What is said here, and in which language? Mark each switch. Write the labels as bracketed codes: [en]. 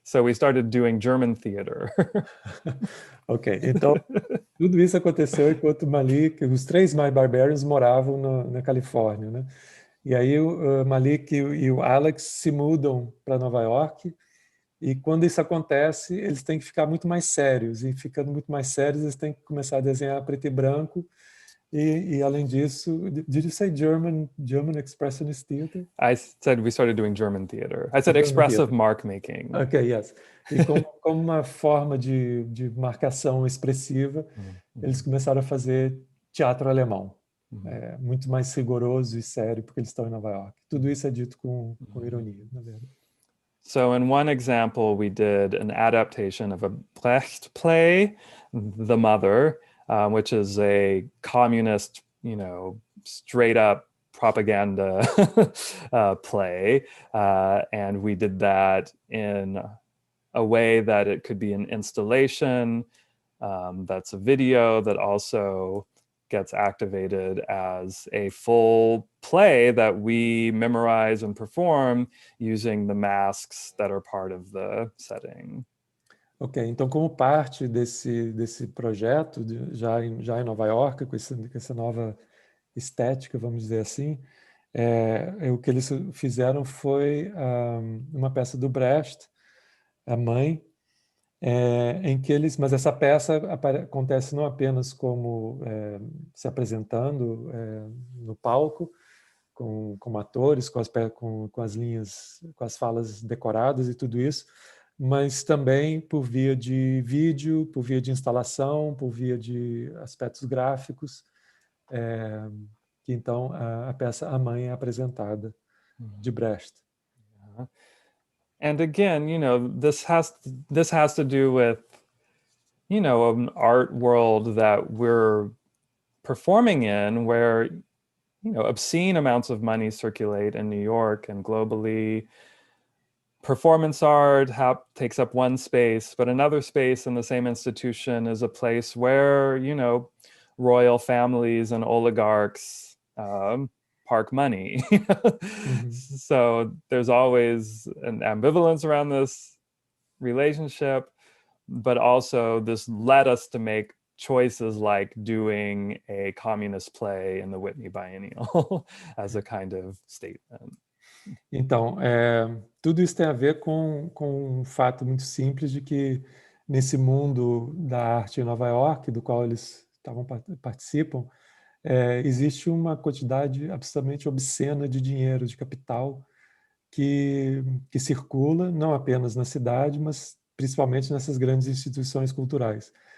[en] So we started doing German theater. [pt] Ok, então tudo isso aconteceu enquanto Malik, os três My Barbarians moravam na Califórnia, né? E aí o Malik e o Alex se mudam para Nova York, e quando isso acontece, eles têm que ficar muito mais sérios, e ficando muito mais sérios, eles têm que começar a desenhar preto e branco. E além disso, [en] did you say German Expressionist Theater? I said we started doing German theater. I said German expressive theater. mark making. Ok, yes. [pt] E como uma forma de marcação expressiva, eles começaram a fazer teatro alemão. Muito mais rigoroso e sério, porque eles estão em Nova York. Tudo isso é dito com ironia, na verdade. [en] So in one example, we did an adaptation of a Brecht play, The Mother, which is a communist, straight up propaganda play. And we did that in a way that it could be an installation, that's a video that also gets activated as a full play that we memorize and perform using the masks that are part of the setting. [pt] Ok, então como parte desse projeto, já em Nova York, com essa nova estética, vamos dizer assim, o que eles fizeram foi uma peça do Brecht, A Mãe, em que mas essa peça acontece não apenas como se apresentando no palco, com atores, com as linhas, com as falas decoradas e tudo isso, mas também por via de vídeo, por via de instalação, por via de aspectos gráficos, que então a peça A Mãe é apresentada, de Brecht. [en] And again, this has to do with, an art world that we're performing in, where, obscene amounts of money circulate in New York and globally. Performance art takes up one space, but another space in the same institution is a place where, royal families and oligarchs park money. Mm-hmm. So there's always an ambivalence around this relationship, but also this led us to make choices like doing a communist play in the Whitney Biennial as a kind of statement. [pt] Então, tudo isso tem a ver com um fato muito simples de que nesse mundo da arte em Nova York, do qual eles participam, existe uma quantidade absolutamente obscena de dinheiro, de capital, que circula, não apenas na cidade, mas principalmente nessas grandes instituições culturais.